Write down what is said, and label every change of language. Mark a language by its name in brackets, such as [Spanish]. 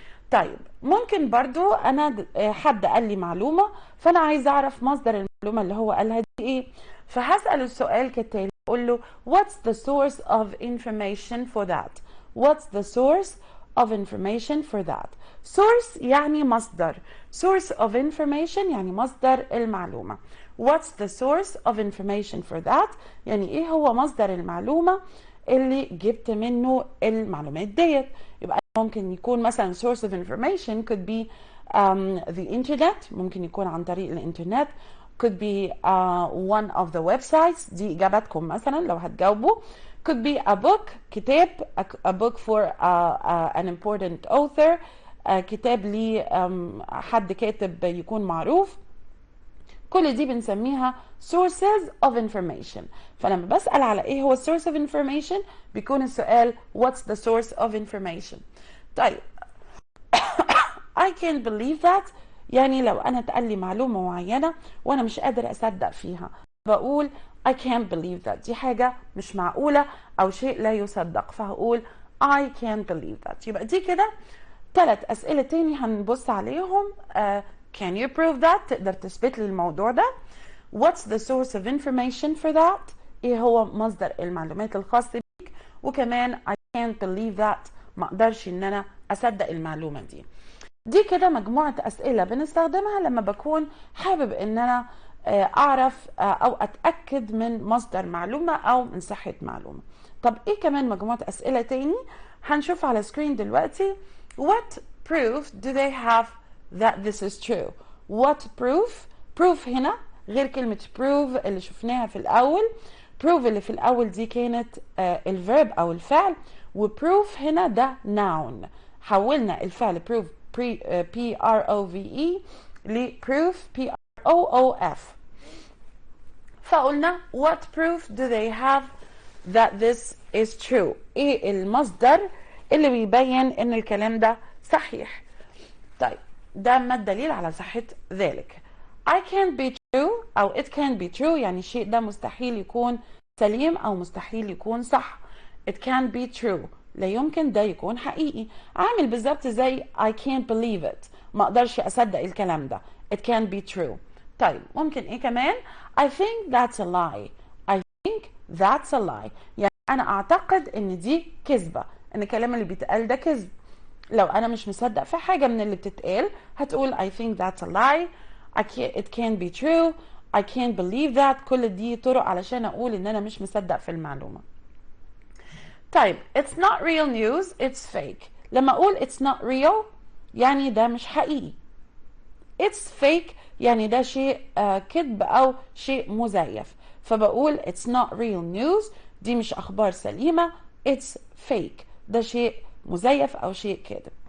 [Arabic] طيب ممكن برضو أنا حد قال لي معلومة، فأنا عايز أعرف مصدر المعلومة اللي هو قالها دي إيه، فهسأل السؤال كالتالي، أقول له [English] what's the source of information for that؟ What's the source of information for that؟ [Arabic] Source يعني مصدر، [English] source of information [Arabic] يعني مصدر المعلومة. [English] What's the source of information for that؟ [Arabic] يعني ايه هو مصدر المعلومة اللي جبت منه المعلومات ديت. يبقى ممكن يكون مثلا [English] source of information could be the internet، [Arabic] ممكن يكون عن طريق الانترنت، [English] could be one of the websites. [Arabic] دي إجاباتكم مثلا لو هتجاوبوا. [English] could be a book، كتاب، a book for an important author، [Arabic] كتاب لي حد كاتب يكون معروف. كل دي بنسميها [English] sources of information. [Arabic] فلما بسأل على ايه هو [English] source of information [Arabic] بيكون السؤال [English] what's the source of information. [Arabic] طيب [English] I can't believe that [Arabic] يعني لو انا اتقال لي معلومة معينة وانا مش قادر اصدق فيها، بقول I can't believe that، دي حاجة مش معقولة او شيء لا يصدق، فهقول I can't believe that. يبقى دي كده 3 أسئلة تاني هنبص عليهم. [English] can you prove that؟ [Arabic] تقدر تثبت لي الموضوع ده. [English] what's the source of information for that؟ [Arabic] ايه هو مصدر المعلومات الخاص بيك. وكمان [English] I can't believe that، [Arabic] ما اقدرش ان انا اصدق المعلومة دي. دي كده مجموعة أسئلة بنستخدمها لما بكون حابب ان انا اعرف او اتأكد من مصدر معلومة او من صحة معلومة. طب ايه كمان مجموعة أسئلة تاني هنشوف على سكرين دلوقتي. [English] What proof do they have that this is true؟ What proof؟ proof [Arabic] هنا غير كلمة [English] prove [Arabic] اللي شفناها في الأول. prove اللي في الأول دي كانت الفيرب أو الفعل، وproof هنا ده noun. حولنا الفعل prove P-R-O-V-E ل proof P-R-O-O-F. فقلنا [English] what proof do they have that this is true؟ [Arabic] ايه المصدر اللي بيبين ان الكلام ده صحيح. طيب ده ما الدليل على صحة ذلك. [English] I can't be true [Arabic] أو [English] it can't be true [Arabic] يعني الشيء ده مستحيل يكون سليم أو مستحيل يكون صح. [English] It can't be true [Arabic] لا يمكن ده يكون حقيقي. عامل بالظبط زي [English] I can't believe it [Arabic] ما أقدرش أصدق الكلام ده. [English] It can't be true. [Arabic] طيب ممكن إيه كمان؟ [English] I think that's a lie. I think that's a lie [Arabic] يعني أنا أعتقد إن دي كذبة، إن الكلام اللي بيتقال ده كذب. لو أنا مش مصدق في حاجة من اللي بتتقال هتقول [English] I think that's a lie. it can't be true. I can't believe that. [Arabic] كل دي طرق علشان أقول إن أنا مش مصدق في المعلومة. [English] طيب it's not real news it's fake. [Arabic] لما أقول [English] it's not real [Arabic] يعني ده مش حقيقي. [English] it's fake [Arabic] يعني ده شيء كذب أو شيء مزيف. فبقول [English] it's not real news [Arabic] دي مش أخبار سليمة. [English] it's fake [Arabic] ده شيء مزيف أو شيء كذب.